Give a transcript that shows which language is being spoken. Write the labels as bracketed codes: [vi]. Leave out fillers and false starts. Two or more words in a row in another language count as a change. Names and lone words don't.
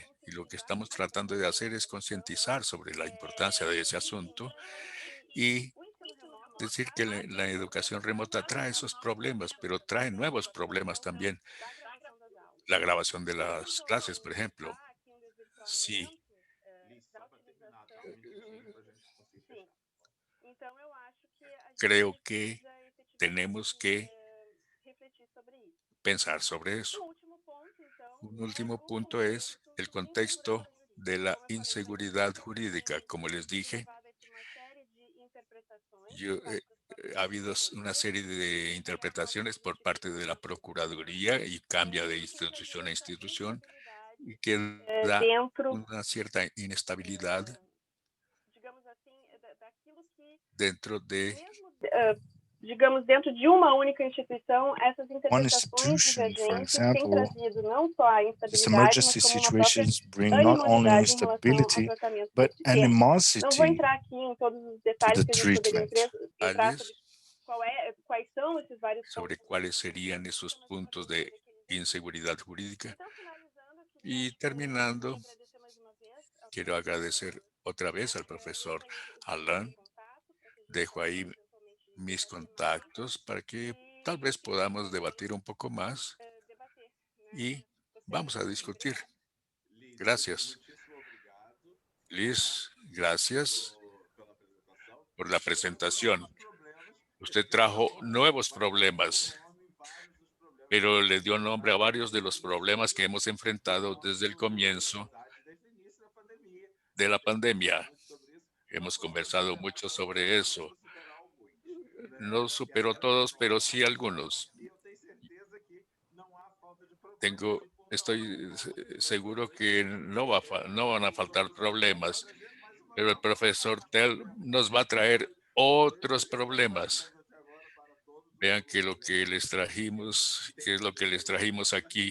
[es] Y lo que estamos tratando de hacer es concientizar sobre la importancia de ese asunto y decir que la educación remota trae esos problemas, pero trae nuevos problemas también. La grabación de las clases, por ejemplo. Sí, Liz, [pt] só para terminar, tá? Um minutinho para a gente conseguir fechar. [es] creo que tenemos que pensar sobre eso. Un último punto es el contexto de la inseguridad jurídica. Como les dije, ha habido una serie de interpretaciones por parte de la Procuraduría y cambia de institución a institución y que da una cierta inestabilidad dentro de [pt] digamos, dentro de uma única instituição, essas [en] One [pt] interpretações [en] institution, for [pt] divergentes têm [en] example, [pt] trazido não só a [en] these [pt] instabilidade, mas [en] emergency [pt] como uma própria [en] situations bring not only [pt] animosidade em relação ao [en] instability, [pt] tratamento [en] but [pt] desse tema. Não vou [en] animosity [pt] entrar aqui em todos os [en] to [pt] detalhes [en] the [pt] que a gente poderia [en] treatment. [pt] entrar sobre quais são esses vários sobre pontos. [es] cuáles serían esos puntos de inseguridad jurídica. Y terminando, quiero agradecer otra vez al profesor Alain. Dejo ahí mis contactos para que tal vez podamos debatir un poco más y vamos a discutir. Liz, Gracias. [pt] muitíssimo obrigado [es] Liz, gracias [pt] pela apresentação. [es] por la presentación. [pt] Novos problemas. [es] Usted trajo nuevos problemas, [pt] Nome em vários dos problemas [es] pero le dio nombre a varios de los problemas que hemos enfrentado desde el comienzo [pt] desde o início da pandemia. [es] de la pandemia. [pt] Muito sobre isso. [es] Hemos conversado mucho sobre eso. [pt] Superar alguns, né? [es] No superó todos, pero sí algunos. [pt] E eu tenho certeza que não há falta de problemas. [es] Estoy seguro que no van a faltar problemas, pero el profesor Tell nos va a traer otros problemas. Vean que lo que les trajimos, que es lo que les trajimos aquí.